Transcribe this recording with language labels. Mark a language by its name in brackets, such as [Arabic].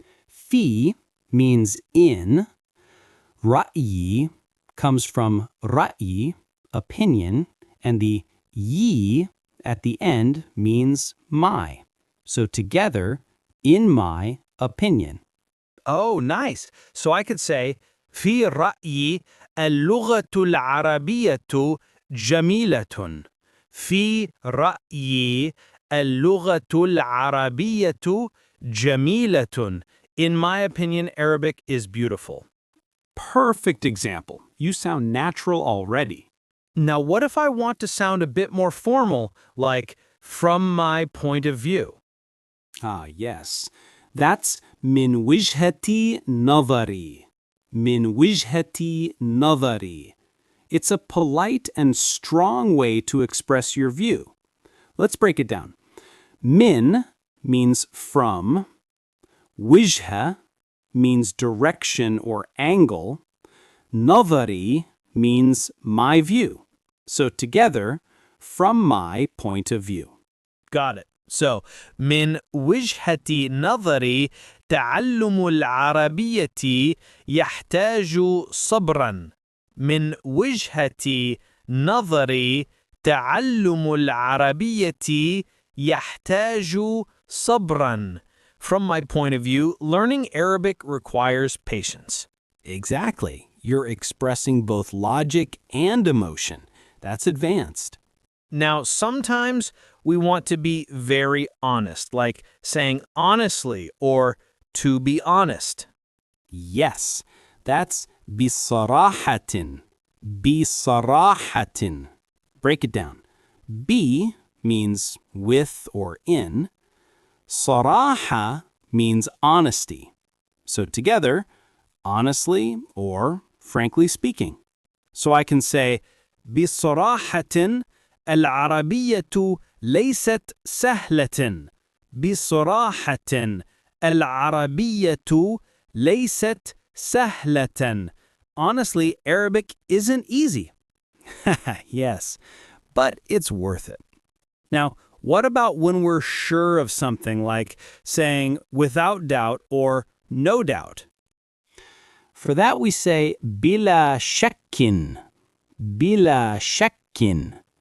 [English] Fi means in. Ra'yi comes from ra'i, opinion, and the yi at the end means my. So together, in my opinion. Oh, nice. So I could say, [Arabic] في رأيي اللغة العربية جميلة. في رأيي اللغة العربية جميلة. [English] In my opinion, Arabic is beautiful. Perfect example. You sound natural already. Now, what if I want to sound a bit more formal, like, from my point of view? Ah, yes. That's [Arabic] من وجهة نظري. من وجهة نظري. [English] It's a polite and strong way to express your view. Let's break it down. Min means from. Wajha means direction or angle. Nadari means my view. So together, from my point of view. Got it. So, [Arabic] من وجهة نظري تعلم العربية يحتاج صبرا. من وجهة نظري تعلم العربية يحتاج صبرا. [English] From my point of view, learning Arabic requires patience. Exactly. You're expressing both logic and emotion. That's advanced. Now, sometimes we want to be very honest, like saying honestly or to be honest. Yes, that's بصراحة. بصراحة. Break it down. Be means with or in. صراحة means honesty. So together, honestly or frankly speaking. So I can say [Arabic] بصراحة العربية ليست سهلة. بصراحة العربية ليست سهلة. [English] Honestly, Arabic isn't easy. Yes, but it's worth it. Now, what about when we're sure of something, like saying without doubt or no doubt? For that we say bila shakkin. Bila shakkin.